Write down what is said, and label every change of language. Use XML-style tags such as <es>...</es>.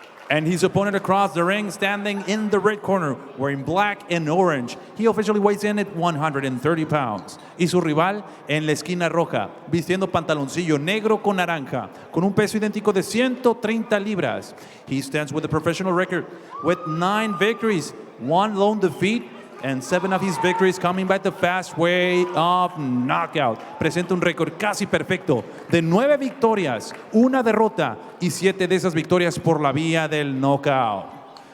<en>And his opponent across the ring, standing in the red corner, wearing black and orange. He officially weighs in at 130 pounds.</en> <es>Y su rival en la esquina roja, vistiendo pantaloncillo negro con naranja, con un peso idéntico de 130 libras.</es> <en>He stands with a professional record with 9 victories, 1 lone defeat, and 7 of his victories coming by the fast way of knockout.</en> <es>Presenta un récord casi perfecto de 9 victorias, 1 derrota y 7 de esas victorias por la vía del knockout.</es>